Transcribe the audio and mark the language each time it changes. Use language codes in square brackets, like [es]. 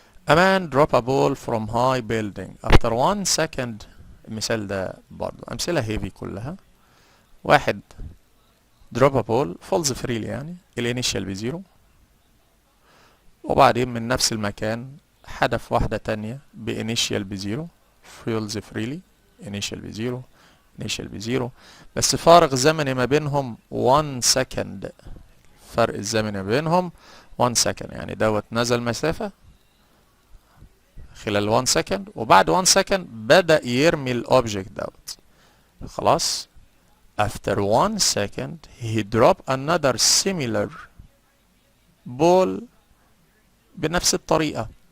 [en] A man drop a ball from high building after 1 second. [ar] المثال ده برضه أمثلة هيفي كلها. واحد [en] drop a ball falls freely، [ar] يعني الانيشال بزيرو، وبعدين من نفس المكان حدف واحدة تانية بانيشال بزيرو [en] falls freely، [ar] انيشال بزيرو انيشال بزيرو، بس فارق زمني ما بينهم 1 second. فرق الزمني ما بينهم 1 second، يعني دوت نزل مسافة خلال 1 second، وبعد 1 second بدأ يرمي الأوبجكت دوت. خلاص. [en] After 1 second he dropped another similar ball [ar] بنفس الطريقة.